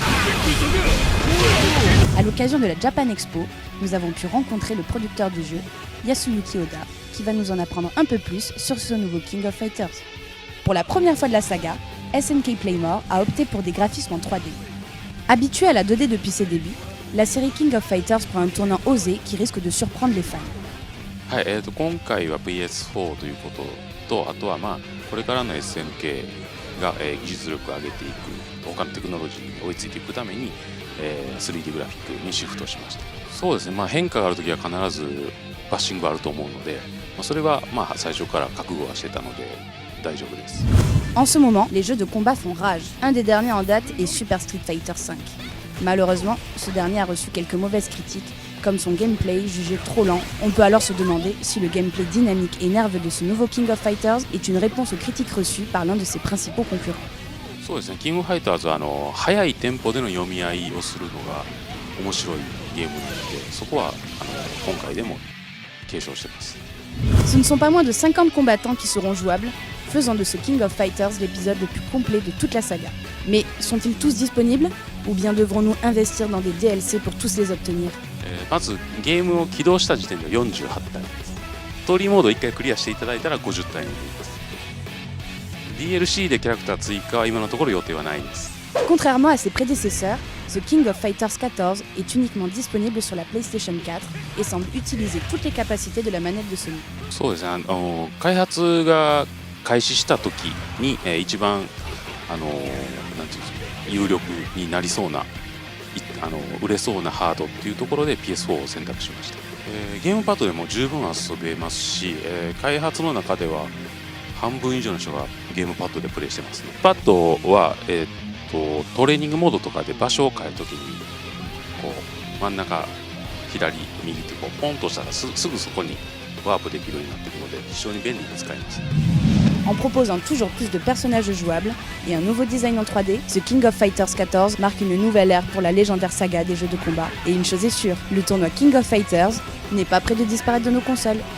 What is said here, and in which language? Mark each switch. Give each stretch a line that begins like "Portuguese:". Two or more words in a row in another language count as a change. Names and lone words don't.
French: À l'occasion de la Japan Expo, nous avons pu rencontrer le producteur du jeu, Yasuyuki Oda, qui va nous en apprendre un peu plus sur ce nouveau King of Fighters. Pour la première fois de la saga, SNK Playmore a opté pour des graphismes en 3D. Habituée à la 2D depuis ses débuts, la série King of Fighters prend un tournant osé qui risque de surprendre les fans.
Japanese: はい、今回は PS4 ということと、あとはこれからの SNK が、技術力を上げていく、他のテクノロジーに追いついていくために、3D グラフィックにシフトしました。そうですね、変化があるときは必ずバッシングがあると思うので、それは最初から覚悟はしてたので大丈夫です。
French: En ce moment, les jeux de combat font rage. Un des derniers en date est Super Street Fighter V. Malheureusement, ce dernier a reçu quelques mauvaises critiques, comme son gameplay jugé trop lent. On peut alors se demander si le gameplay dynamique et nerveux de ce nouveau King of Fighters est une réponse aux critiques reçues par l'un de ses principaux concurrents.
Japanese: そうですね、キングファイターズは速いテンポでの読み合いをするのが面白いゲームなので、そこは今回でも継承してます。
French: Ce ne sont pas moins de 50 combattants qui seront jouables, faisant de ce King of Fighters l'épisode le plus complet de toute la saga. Mais sont-ils tous disponibles? Ou bien devrons-nous investir dans des DLC pour tous les obtenir?
Japanese: まずゲームを起動した時点で48体です。ストーリーモードを1回クリアしていただいたら50体になります。 DLC でキャラクター追加は今のところ予定はないです。
French: Contrairement à ses prédécesseurs, The King of Fighters 14 est uniquement disponible sur la PlayStation 4 et semble utiliser toutes les capacités de la manette de Sony.
Japanese: そうですね、開発が開始した時に、一番なんていうんですか、有力になりそうな売れそうなハードっていうところで PS4 を選択しました。ゲームパッドでも十分遊べますし、開発の中では半分以上の人がゲームパッドでプレイしてますね。パッドは、トレーニングモードとかで場所を変えるときにこう真ん中左右ってこうポンとしたらすぐそこにワープできるようになっているので非常に便利に使えます。
French: En proposant toujours plus de personnages jouables et un nouveau design en 3D, The King of Fighters 14 marque une nouvelle ère pour la légendaire saga des jeux de combat. Et une chose est sûre, le tournoi King of Fighters n'est pas près de disparaître de nos consoles.